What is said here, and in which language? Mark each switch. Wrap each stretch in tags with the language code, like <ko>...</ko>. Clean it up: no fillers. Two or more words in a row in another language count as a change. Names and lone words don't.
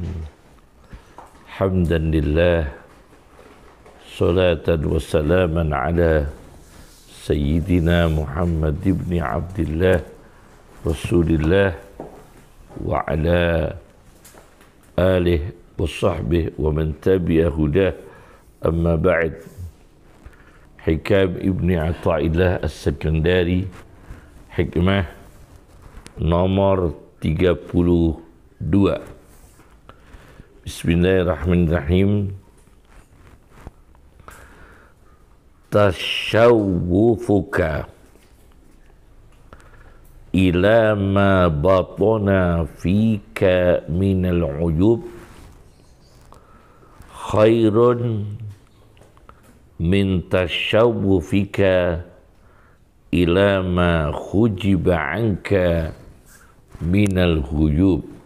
<ar>حمدا لله، صلاة وسلاما على سيدنا محمد بن عبد الله رسول الله وعلى آله وصحبه ومن تبع هداه، أما بعد.</ar> <id>Hikam Ibni Athaillah As-Sakandari, hikmah nomor 32.</id> <ar>بسم الله الرحمن الرحيم. تشوفك إلى ما بطن فيك من العيوب خير من تشوفك إلى ما حجب عنك من الغيوب.</ar>